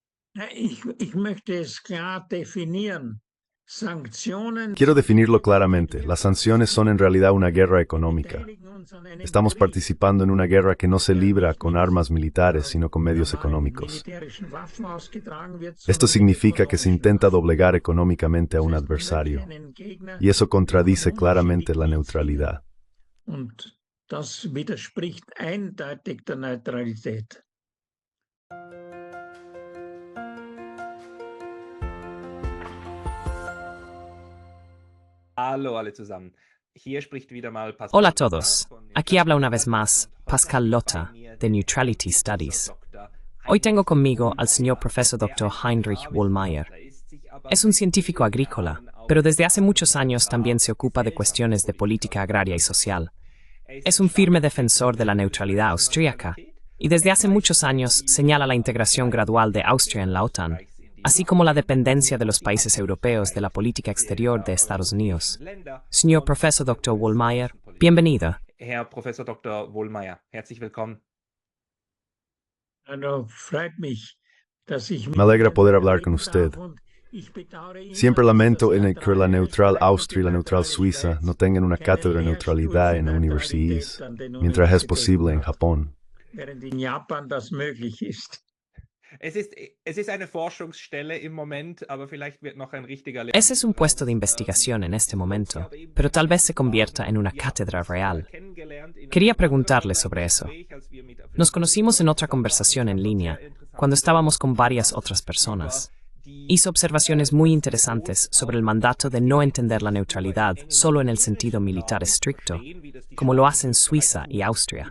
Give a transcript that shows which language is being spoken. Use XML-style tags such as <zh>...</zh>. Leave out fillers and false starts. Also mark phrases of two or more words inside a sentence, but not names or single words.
<de>Ich möchte es klar definieren. Sanktionen</de> <es>Quiero definirlo claramente. Las sanciones son en realidad una guerra económica.</es> <de>beteiligen uns an einem</de> <es>Estamos</es> <de>Krieg,</de> <es>participando en una guerra que no se</es> <de>der</de> <es>libra</es> <de>nicht</de> <es>con</es> <de>mit</de> <es>armas militares, sino con medios</es> <de>normalen</de> <es>económicos.</es> <de>militärischen Waffen ausgetragen wird,</de> <es>Esto</es> <de>sondern mit</de> <es>significa que se</es> <de>ökonomischen</de> <es>intenta</es> <de>Waffen.</de> <es>doblegar económicamente a</es> <de>Das</de> <es>un</es> <de>heißt, man möchte</de> <es>adversario,</es> <de>einen Gegner</de> <es>y eso</es> <de>von</de> <es>contradice claramente la</es> <de>unterschiedlichen Zielen</de> <es>neutralidad.</es> <de>und das widerspricht eindeutig der Neutralität. Hallo alle zusammen. Hier spricht wieder mal Pascal</de> <es>Hola a Lotta todos.</es> <de>von den</de> <es>Aquí habla una vez</es> <de>Staatsexperten</de> <es>más</es> <de>und heute Pascal ist Lotta bei mir</de> <es>de</es> <de>der Neutrality Professor Studies. Dr.</de> <es>Hoy tengo Heinrich conmigo al señor Wohlmeier, profesor</es> <de>der Dr. ein Heinrich Wohlmeier. Agrarwissenschaftler ist, sich aber</de> <es>Es un</es> <de>seit</de> <es>científico</es> <de>vielen</de> <es>agrícola,</es> <de>Jahren auch</de> <es>pero desde hace</es> <de>mit</de> <es>muchos años también se ocupa de cuestiones de política agraria y social. Es un firme defensor de la neutralidad austríaca y desde hace muchos años señala la integración gradual de Austria en la OTAN, así como la dependencia de los países europeos de la política exterior de Estados Unidos. Señor profesor Dr. Wohlmeier, bienvenido.</es> <de>Herr Professor Dr. Wohlmeier, herzlich willkommen. Also freut mich, dass ich mit</de> <es>Me alegra</es> <de>Ihnen</de> <es>poder hablar con</es> <de>reden</de> <es>usted.</es> <de>darf und ich bedauere immer,</de> <es>Siempre</es> <de>dass</de> <es>lamento</es> <de>das</de> <es>en el que la</es> <de>neutrale</de> <es>neutral</es> <de>Österreich und</de> <es>Austria y</es> <de>die</de> <es>la neutral</es> <de>neutrale</de> <es>Suiza</es> <de>Schweiz</de> <es>no tengan una</es> <de>keinen</de> <es>cátedra de</es> <de>Lehrstuhl</de> <es>neutralidad</es> <de>für</de> <es>en universidades,</es> <de>Neutralität an den</de> <es>mientras es</es> <de>Universitäten</de> <es>posible en</es> <de>hat,</de> <es>Japón.</es> <de>während in Japan das möglich ist. Es ist eine Forschungsstelle im Moment, aber vielleicht wird noch ein richtiger</de> <es>Ese es un puesto de investigación en este momento, pero tal vez se convierta en una cátedra real. Quería preguntarle sobre eso. Nos conocimos en otra conversación en línea, cuando estábamos con varias otras personas. Hizo observaciones muy interesantes sobre el mandato de no entender la neutralidad solo en el sentido militar estricto, como lo hacen Suiza y Austria.</es>